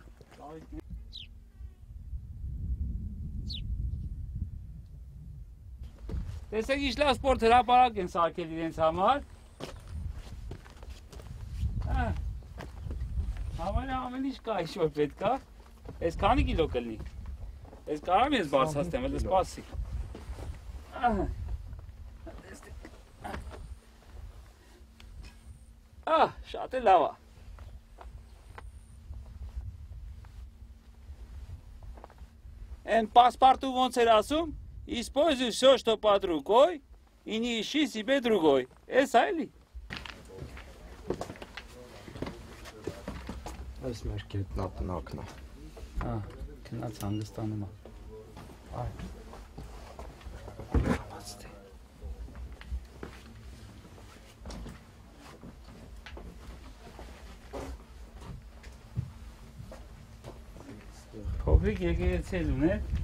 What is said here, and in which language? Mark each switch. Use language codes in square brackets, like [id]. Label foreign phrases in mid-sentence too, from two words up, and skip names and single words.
[hy] Տեսեք ինչ լավ սպորտ հրապարակ են սարքել իրենց համար։ Ամեն ինչ կա, ինչ որ պետք է։ Այս քանի կիլո կլինի։ Այս կարամ ես բարձրացնեմ, էլ սպասի։ Շատ է լավ է։ Են պասպարտու ոնց էր ասում, [ru] используй все, что под рукой, и не ищи себе другой։ [hy] Էս այլի։ Այս մեր գետնատնակն է։ Հա, քնած հանգստանում է։ Այ։ Փոքրիկ եկեղեցի ուներ։